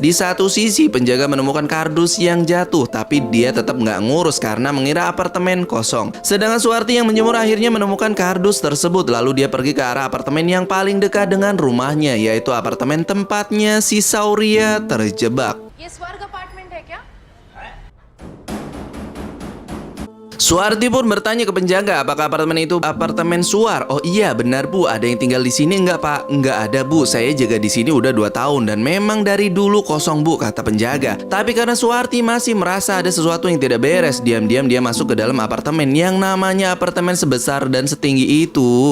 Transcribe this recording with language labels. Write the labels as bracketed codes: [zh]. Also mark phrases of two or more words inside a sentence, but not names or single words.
[id] Di satu sisi penjaga menemukan kardus yang jatuh, tapi dia tetap nggak ngurus karena mengira apartemen kosong. Sedangkan Suwarti yang menjemur akhirnya menemukan kardus tersebut. Lalu dia pergi ke arah apartemen yang paling dekat dengan rumahnya, yaitu apartemen tempatnya si Sauria terjebak. [hi] ये स्वर्ग अपार्टमेंट है क्या? [id] Suarti pun bertanya ke penjaga apakah apartemen itu apartemen Suar. Oh iya benar Bu, ada yang tinggal di sini enggak Pak? Enggak ada Bu, saya jaga di sini udah 2 tahun dan memang dari dulu kosong Bu, kata penjaga. Tapi karena Suarti masih merasa ada sesuatu yang tidak beres, diam-diam dia masuk ke dalam apartemen yang namanya apartemen sebesar dan setinggi itu.